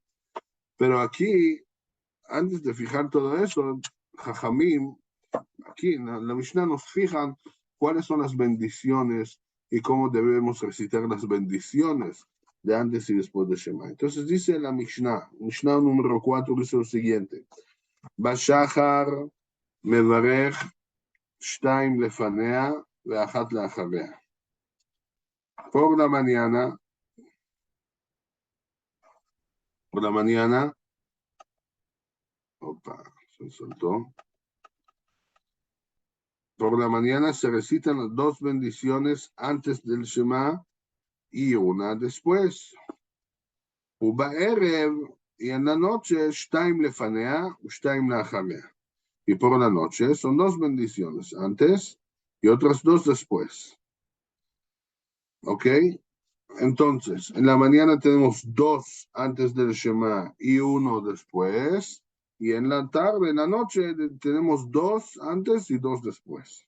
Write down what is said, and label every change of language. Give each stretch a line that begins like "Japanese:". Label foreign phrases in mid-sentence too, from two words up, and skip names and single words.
Spanish: Pero aquí, antes de fijar todo eso, Jajamim, aquí en la Mishnah nos fijan cuáles son las bendiciones y cómo debemos recitar las bendiciones de antes y después de Shema. Entonces dice la Mishnah número 4, dice lo siguiente:
Hebrew: בשחר מברך שתיים לפניה ואחת לאחריה.
Spanish: Por la mañana, opa, se soltó. Por la mañana se recitan las dos bendiciones antes del Shema y una después. ובערב, y en la noche,
Hebrew: שתיים לפניה ושתיים לאחריה.
Spanish: Y por la noche son dos bendiciones, antes y otras dos después. ¿Ok? Entonces, en la mañana tenemos dos antes del Shema y uno después. Y en la tarde, en la noche, tenemos dos antes y dos después.